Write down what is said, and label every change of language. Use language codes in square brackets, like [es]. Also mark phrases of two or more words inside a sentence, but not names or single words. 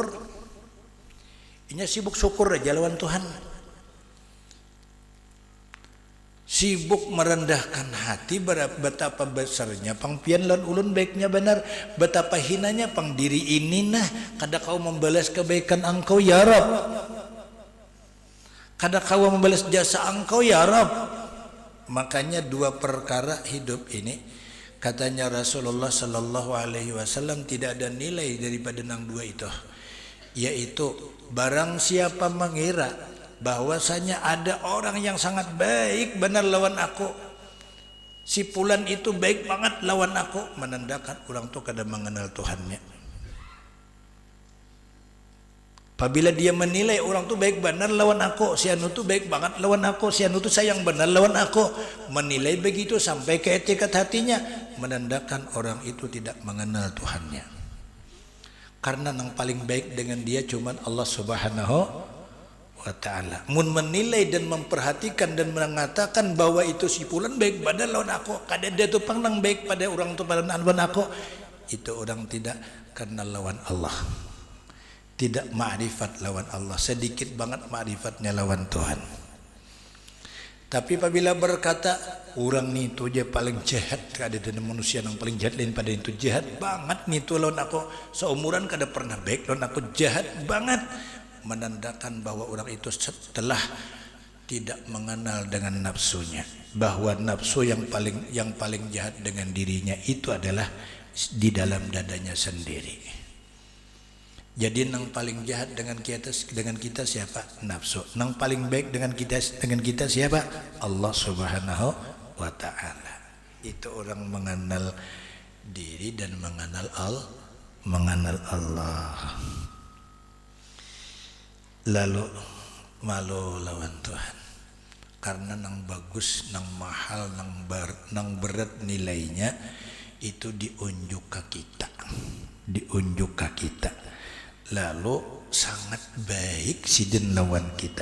[bjn] Inya sibuk syukur aja lawan Tuhan. Sibuk merendahkan hati, betapa besarnya pangpian lan ulun baiknya benar, betapa hinanya pang diri ini nah kada kau membalas kebaikan engkau [ar] يا رب, [bjn] kada kau membalas jasa engkau [ar] يا رب. [bjn] Makanya 2 perkara hidup ini, katanya Rasulullah [ar] صلى الله عليه وسلم, [bjn] tidak ada nilai daripada nang 2 itu, yaitu barang siapa mengira bahwasanya ada orang yang sangat baik benar lawan aku, si fulan itu baik banget lawan aku, menandakan orang tu kada mengenal Tuhannya. Apabila dia menilai orang tu baik benar lawan aku, si anu tu baik banget lawan aku, si anu tu sayang benar lawan aku, menilai begitu sampai ke etikat hatinya, menandakan orang itu tidak mengenal Tuhannya. [id] Karena yang paling baik dengan dia cuman Allah [ar] سبحانه وتعالى. [bjn] Mun menilai dan memperhatikan dan mengatakan bahwa itu si fulan baik pada lawan aku, kada dia tu pandang baik pada orang tu pada lawan aku, itu orang tidak kenal lawan Allah, tidak ma'rifat lawan Allah, sedikit banget ma'rifatnya lawan Tuhan. Tapi apabila berkata orang ni tu je paling jahat, kada ada manusia yang paling jahat lain pada itu, jahat banget ni tu lawan aku, seumuran kada pernah baik lawan aku, [id] jahat banget, menandakan bahwa orang itu setelah tidak mengenal dengan nafsunya, bahwa nafsu yang paling jahat dengan dirinya itu adalah di dalam dadanya sendiri. [bjn] Jadi nang paling jahat dengan kita siapa? Nafsu. Nang paling baik dengan kita siapa? Allah [ar] سبحانه وتعالى. [id] Itu orang mengenal diri dan mengenal Allah. [bjn] Lalu malu lawan Tuhan, karena nang bagus, nang mahal, nang berat nilainya itu diunjuk ke kita, lalu sangat baik sidin lawan kita.